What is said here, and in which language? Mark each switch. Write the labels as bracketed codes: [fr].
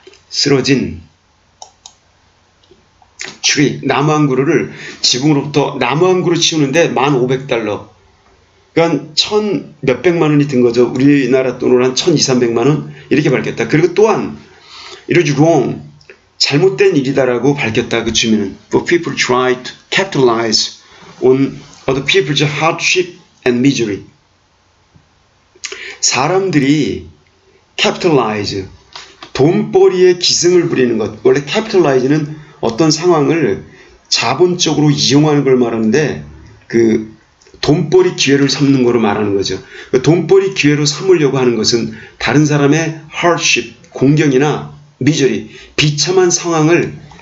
[ko] 쓰러진 tree, 나무 한 그루를 지붕으로부터 나무 한 그루 치우는데 1,500달러. 그러니까 1,000 몇백만 원이 든 거죠. 우리나라 돈으로 한 1,200~300만 원 이렇게 밝혔다. 그리고 또한 [en] it is wrong, [ko] 잘못된 일이다라고 밝혔다. 그 주민은 [en] for people try to capitalize on other people's hardship and misery. [ko] 사람들이 capitalize, 돈벌이에 기승을 부리는 것. 원래 capitalize는 어떤 상황을 자본적으로 이용하는 걸 말하는데 그 돈벌이 기회를 삼는 거로 말하는 거죠. 돈벌이 기회로 삼으려고 하는 것은 다른 사람의 hardship, 공경이나 misery, 비참한 상황을